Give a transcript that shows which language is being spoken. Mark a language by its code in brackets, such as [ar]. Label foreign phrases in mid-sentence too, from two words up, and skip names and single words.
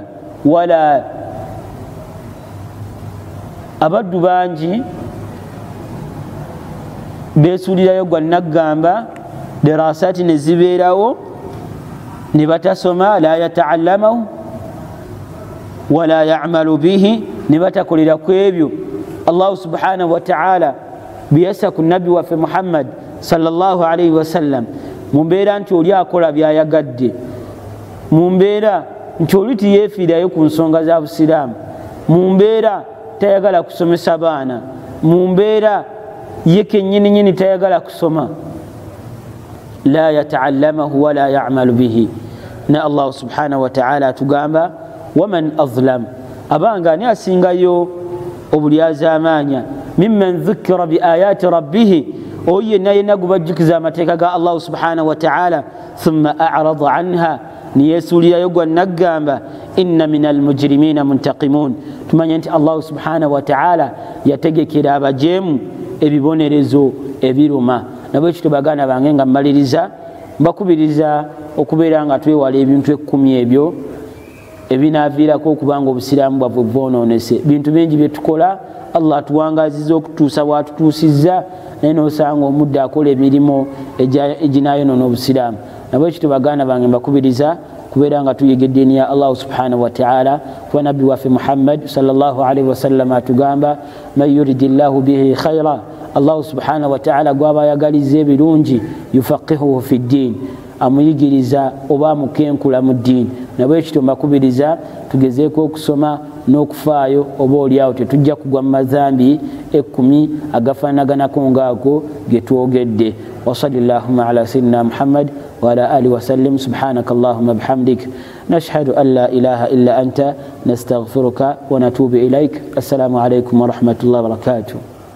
[lg] Wala, abaddu bangi beesuulirayo gwannaggamba, dirasaati ne zibeerawo ne batasoma, [ar] لا يتعلمه ولا يعمل [lg] bihi, ne batakolera ku ebyo Allah [ar] سبحانه وتعالى [lg] biyassa ku nabbi waffe Muhammad [ar] صلى الله عليه وسلم, [lg] mu mbeera nti oli akola byayagadde, mu mbeera nti oli tiyeefiirayo ku nsonga za busiraamu, mu mbeera tayagala kusomesa baana, mu mbeera ye kennyini nyini tayagala kusoma. [ar] لا يتعلمه ولا يعمل به. [lg] Na Allah [ar] سبحانه وتعالى [lg] atugamba [ar] ومن أظلم, [lg] abanga ani asingayo obulyazaamaanya, [ar] ممن ذكر بآيات ربه, [lg] oyo yenna yenna gubajjukiza amateeka ga Allah [ar] سبحانه وتعالى, ثم أعرض عنها, [lg] niyeesuulirayo gwannaggamba, [ar] إنا من المجرمين منتقمون. [lg] Tumanye nti Allah [ar] سبحانه وتعالى [lg] yategekera abajeemu ebibonerezo ebiruma. Nabwekityo baganda bange nga mmaliriza, mbakubiriza okubeera nga twewala ebintu 10 ebyo ebinaaviirako okubanga obusiraamu bwaffe bwonoonese. Bintu bingi bye tukola Allah atuwangaziza okutuusa bwatutuusizza, naye n'osanga omudde akola emirimu eginaayonoona obusiraamu. Nabwekityo baganda bange mbakubiriza kubeera nga tuyiga eddiini ya Allah [ar] سبحانه وتعالى, [lg] kuba nabbi waffe Muhammad [ar] صلى الله عليه وسلم [lg] atugamba [ar] من يرد الله به خيرا, [lg] Allah [ar] سبحانه وتعالى [lg] gwaba ayagaliza ebirungi [ar] يفقهه في الدين, [lg] amuyigiriza oba amukenkula mu ddiini. Nabwekityo mbakubiriza tugezeeko okusoma n'okufaayo, oba oliawo tetujja kugwa mu mazambi 10 agafaanaganako ngaako ge twogedde. [ar] وصلى الله على سيدنا محمد وعلى آله وسلم. سبحانك اللهم بحمدك نشهد أن لا إله إلا أنت نستغفرك ونتوب إليك. السلام عليكم ورحمة الله وبركاته.